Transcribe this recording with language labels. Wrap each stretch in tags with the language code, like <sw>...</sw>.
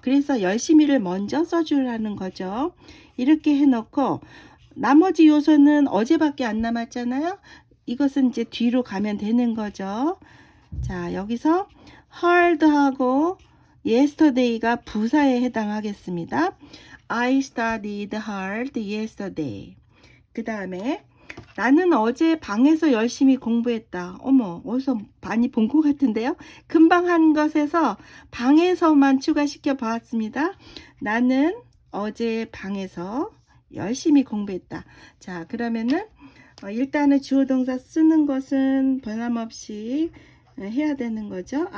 <ko>그래서 열심히를 먼저 써주라는 거죠. 이렇게 해놓고 나머지 요소는 어제밖에 안 남았잖아요. 이것은 이제 뒤로 가면 되는 거죠. 자, 여기서 hard하고 yesterday가 부사에 해당하겠습니다.</ko> <en>I studied hard yesterday.</en> <ko>그 다음에 나는 어제 방에서 열심히 공부했다. 어머, 어디서 많이 본 것 같은데요. 금방 한 것에서 방에서만 추가시켜 보았습니다. 나는 어제 방에서 열심히 공부했다. 자, 그러면은 일단은 주어 동사 쓰는 것은 변함없이 해야 되는 거죠.</ko>